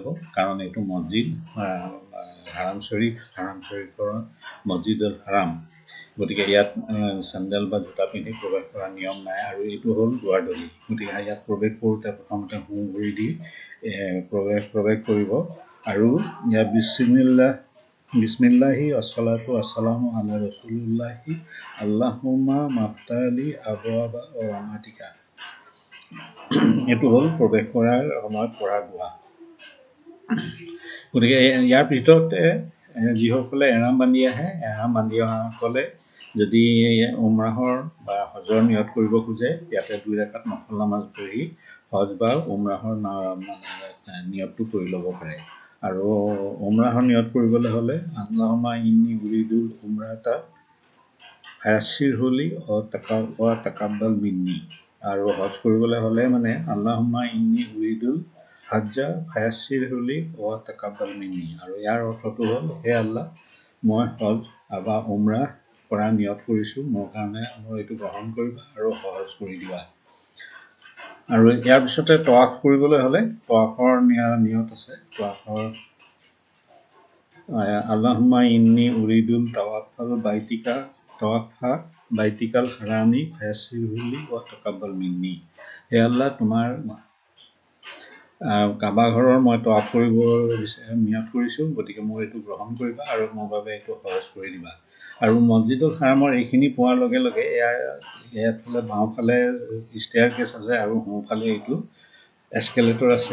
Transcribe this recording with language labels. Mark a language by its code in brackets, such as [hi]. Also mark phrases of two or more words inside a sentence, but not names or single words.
[as] কাৰণ এইটো মছজিদ, হাৰাম শ্বৰীফৰ মছজিদুল হাৰাম। গতিকে ইয়াত চেণ্ডেল বা জোতা পিন্ধি প্ৰৱেশ কৰাৰ নিয়ম নাই। আৰু এইটো হ'ল দুৱাৰদলি। গতিকে ইয়াত প্ৰৱেশ কৰোঁতে প্ৰথমতে সোঁ ভৰি দি প্ৰৱেশ কৰিব। আৰু ইয়াত [ar] بسم الله الصلاة والسلام على رسول الله اللهم افتح لي أبواب رحمتك. [as] এইটো হ'ল প্ৰৱেশ কৰাৰ সময়ত পঢ়া দোৱা। গতিকে ইয়াৰ ভিতৰতে যিসকলে এহৰাম বান্ধি আহে, এহৰাম বান্ধি অহাসকলে যদি উমৰাহৰ বা হজৰ নিয়ত কৰিব খোজে, ইয়াতে 2 ৰাকাত নফল নামাজ পঢ়ি হজ বা উমৰাহৰ নিয়তটো কৰি ল'ব পাৰে। আৰু উমৰাহৰ নিয়ত কৰিবলৈ হ'লে [ar] اللهم إني أريد العمرة فيسرها لي وتقبلها مني. [as] আৰু হজ কৰিবলৈ হ'লে [ar] اللهم إني أريد الحج فيسره لي وتقبله مني. [as] আৰু ইয়াৰ অৰ্থটো হ'ল, হে আল্লাহ, মই হজ বা উমৰাহ কৰাৰ নিয়ত কৰিছোঁ, মোৰ এইটো গ্ৰহণ কৰিবা আৰু সহজ কৰি দিবা। আৰু ইয়াৰ পিছতে তৱাফ কৰিবলৈ হ'লে তৱাফৰ নিয়ত আছে। [ar] اللهم إني أريد طواف بيتك الحرام فيسره لي وتقبله مني. [as] হে আল্লাহ, তোমাৰ কাবা ঘৰৰ মই তৱাফ কৰিব নিয়ত কৰিছোঁ, গতিকে মোৰ এইটো গ্ৰহণ কৰিবা আৰু মোৰ বাবে এইটো সহজ কৰি দিবা। আৰু মছজিদুল হাৰামৰ এইখিনি পোৱাৰ লগে লগে ইয়াত বাওঁফালে ষ্টেয়াৰকেছ আছে আৰু সোঁফালে এইটো এস্কেলেটৰ আছে।